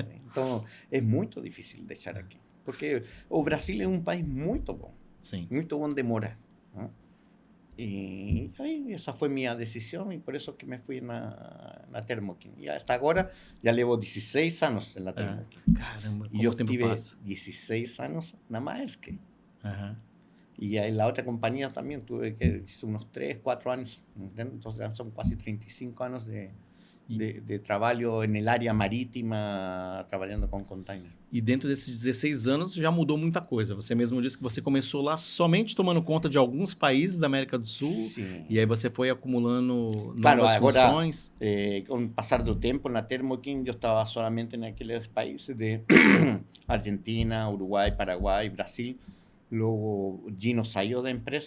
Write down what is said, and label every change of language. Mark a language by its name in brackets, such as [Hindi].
[Portuguese] Então, é muito difícil deixar aqui. Porque o Brasil é um país muito bom. Sim. Muito bom de morar. E aí, essa foi minha decisão e por isso que me fui na Thermo King. E até agora, já levo 16 anos na Thermo King. Caramba, como o tempo tive passa. 16 anos na Maersk. [Spanish] Y en la otra compañía también tuve que unos 3, 4 años, ¿entiendes? Entonces son casi 35 años de trabalho en el área marítima, [Portuguese] trabalhando com containers. E dentro desses 16 anos já mudou muita coisa. Você mesmo disse que você começou lá somente tomando conta de alguns países da América do Sul. Sim. E aí você foi acumulando novas funções. Com o passar do tempo, na Thermo King, eu estava [Spanish] solamente [Portuguese] naqueles países de Argentina, Uruguai, Paraguai, Brasil. [Spanish] Luego Gino salió da empresa.